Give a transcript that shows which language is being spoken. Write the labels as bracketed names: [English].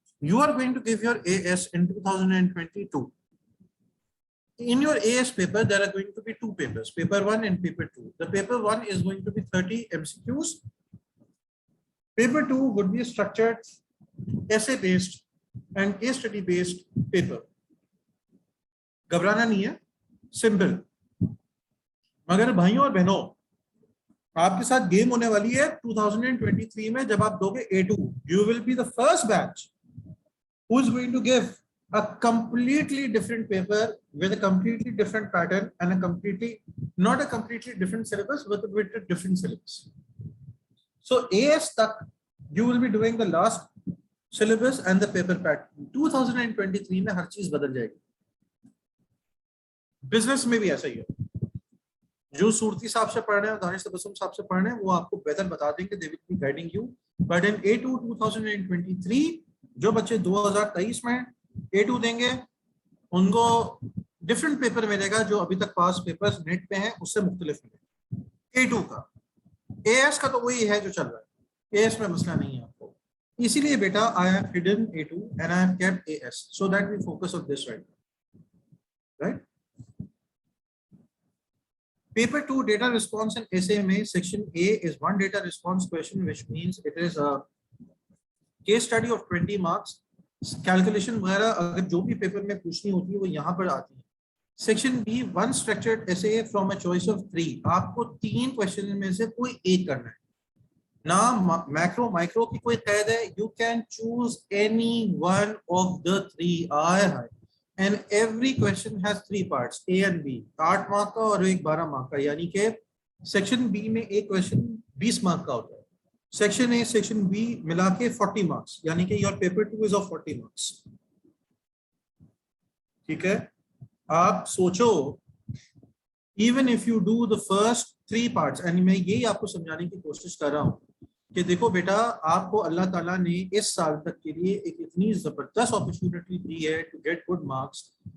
[English] You are going to give your AS in 2022. In your AS paper, there are going to be 2 papers, paper 1 and paper 2. The paper 1 is going to be 30 MCQs. Paper 2 would be a structured essay based and case study based paper. [Hindi] घबराना नहीं है, simple. मगर भाइयों और बहनों, आपके साथ game होने वाली है 2023 में. जब आप दोगे [English] A2, you will be the first batch who is going to give a completely different paper with a completely different pattern and a completely, not a completely different syllabus, but with a different syllabus. So AS tak you will be doing the last syllabus and the paper pattern. [Hindi] 2023 में हर चीज बदल जाएगी. Business में भी ऐसा ही है. जो सूरती साहब से पढ़ रहे हैं, दानिश तबस्सुम साहब से पढ़ रहे हैं, वो आपको बेहतर बता देंगे. [English] They will be guiding you. [Hindi] But in A2 2023, जो बच्चे 2023 में A2 देंगे, उनको डिफरेंट पेपर मिलेगा जो अभी तक पास पेपर्स नेट पे हैं उससे मुख्तलिफ मिलेगा. A2 का, AS का तो वही है जो चल रहा है. AS में मसला नहीं है आपको. इसीलिए बेटा [English] I have hidden A2 and I have kept AS so that we focus on this right. Paper 2 data response and essay में section A is one data response question, which means it is a case study of 20 marks. [Hindi] Calculation वगैरह अगर जो भी paper में पूछनी होती है वो यहाँ पर आती है. [English] Section B one structured essay from a choice of 3. [Hindi] आपको 3 क्वेश्चन में से कोई एक करना है. ना मैक्रो माइक्रो की कोई कैद है. [English] You can choose any one of the 3. [Hindi] आए हाय. [English] And every question has 3 parts, A and B. [Hindi] 8 mark का और एक 12 मार्क का. यानी कि सेक्शन बी में एक क्वेश्चन 20 मार्क का होता है. सेक्शन ए सेक्शन बी मिला के 40 मार्क्स, यानी कि [English] Your paper 2 is of 40 marks. [Hindi] ठीक है? आप सोचो, [English] even if you do the first 3 parts, [Hindi] and मैं यही आपको समझाने की कोशिश कर रहा हूँ कि देखो बेटा, आपको अल्लाह ताला ने इस साल तक के लिए एक इतनी जबरदस्त अपॉर्चुनिटी दी है [English] To get good marks.